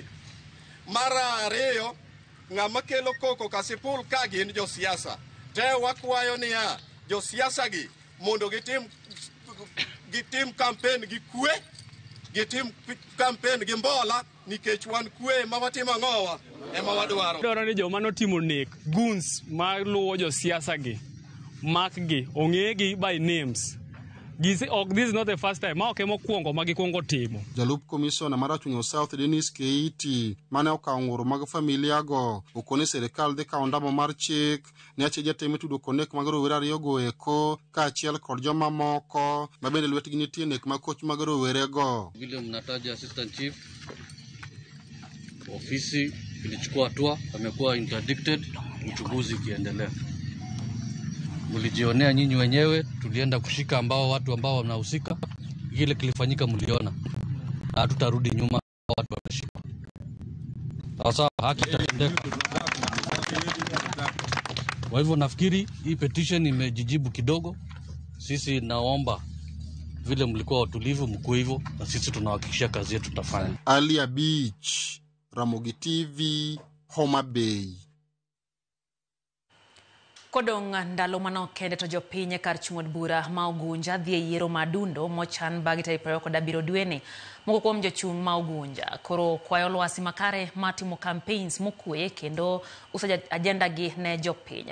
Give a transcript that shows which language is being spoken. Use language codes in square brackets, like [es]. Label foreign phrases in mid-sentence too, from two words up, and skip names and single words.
[luo] Mar 2, ng'ama kelo koko Kasipul ka gin jo siasa te wakwayo niya jo siasa gi mondo gitim campaign gi kwe, gitim campaign gi mbola nikech wan kwe ma watimo ang'owa ema wadwaro. Dwaro ni joma notimo nek goons ma luwo jo siasa gi makgi ong'egi [en] by names. This is not the first time. [luo] Ma ok mokwongo ma gikwongo timo. Jalup komisona mar Achonyo South Dennis Keiti mane okawo ng'ur mag familia go okone sirikal dhi kawo ndamo mar chik ne achije mitudo kod nek mag rowere ariyogo eko kaachiel kod joma moko ma bende lwetgi nitie nek makoch mag rowere go. William Nataja, Assistant Chief. [sw] Ofisi ilichukua hatua, amekuwa interdicted, uchunguzi ukiendelea. Mlijionea nyinyi wenyewe, tulienda kushika watu ambao wanahusika. Kile kilifanyika mliona. Hatutarudi nyuma, watu watashikwa. Sasa haki itatendeka. Kwa hivyo nafikiri hii petition imejijibu kidogo. Sisi naomba vile mlikuwa watulivu mkuwe hivyo, na sisi tunahakikisha kazi yetu tutafanya. Alia Beach, Ramogi TV, Homa Bay. [luo] Kodong ndalo manok kende to jopiny kar chung'od bura ma Ugunja dhi e yiero madundo mochan bang' tarik 27 dweni. Moko kuom jochung' ma Ugunja koro kwayo lwasi makare matimo campaigns mokwe kendo uso agenda gi ne jopiny.